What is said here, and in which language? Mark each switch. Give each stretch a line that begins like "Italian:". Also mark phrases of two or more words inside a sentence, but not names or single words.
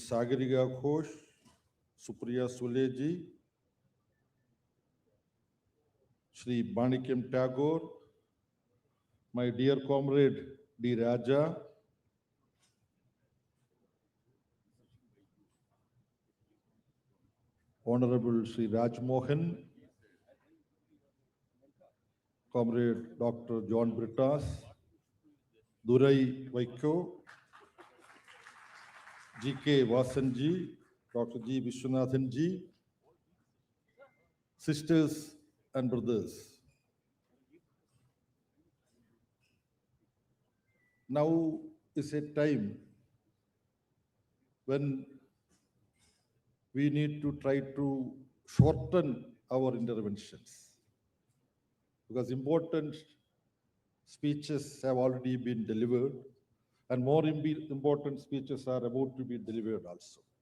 English: Sagarika Ghosh, Supriya Sule ji, Shri Banikem Tagore, my dear comrade D. Raja, Honorable Shri Raj Mohan, Comrade Dr. John Brittas, Durai Vaiko, G.K. Vasanji, Dr. G. Vishwanathanji, sisters and brothers. Now is a time when we need to try to shorten our interventions, because important speeches have already been delivered and more important speeches are about to be delivered also.